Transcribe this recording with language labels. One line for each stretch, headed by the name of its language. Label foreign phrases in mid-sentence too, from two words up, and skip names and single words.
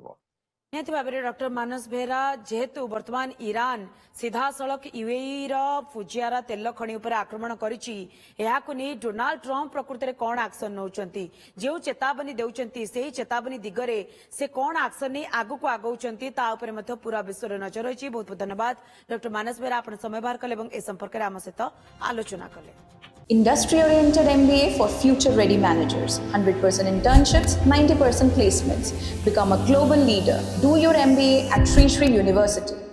Odia: ନିହାତି ଭାବରେ ଡକ୍ଟର ମାନସ ବେହେରା ଯେହେତୁ ବର୍ତ୍ତମାନ ଇରାନ ସିଧାସଳଖ ୟୁଏଇର ଫୁଜିଆରା ତେଲ ଖଣି ଉପରେ ଆକ୍ରମଣ କରିଛି ଏହାକୁ ନେଇ ଡୋନାଲ୍ଡ ଟ୍ରମ୍ପ ପ୍ରକୃତରେ କଣ ଆକ୍ସନ ନେଉଛନ୍ତି ଯେଉଁ ଚେତାବନୀ ଦେଉଛନ୍ତି ସେହି ଚେତାବନୀ ଦିଗରେ ସେ କଣ ଆକ୍ସନ ନେଇ ଆଗକୁ ଆଗଉଛନ୍ତି ତା ଉପରେ ମଧ୍ୟ ପୁରା ବିଶ୍ୱରେ ନଜର ରହିଛି ବହୁତ ବହୁତ ଧନ୍ୟବାଦ ଡକ୍ଟର ମାନସ ବେହେରା ଆପଣ ସମୟ ବାହାର କଲେ ଏବଂ ଏ ସମ୍ପର୍କରେ ଆମ ସହିତ ଆଲୋଚନା କଲେ
English: Industry-oriented MBA for future-ready managers. 100% internships, 90% placements. Become a global leader. Do your MBA at Sri Sri University.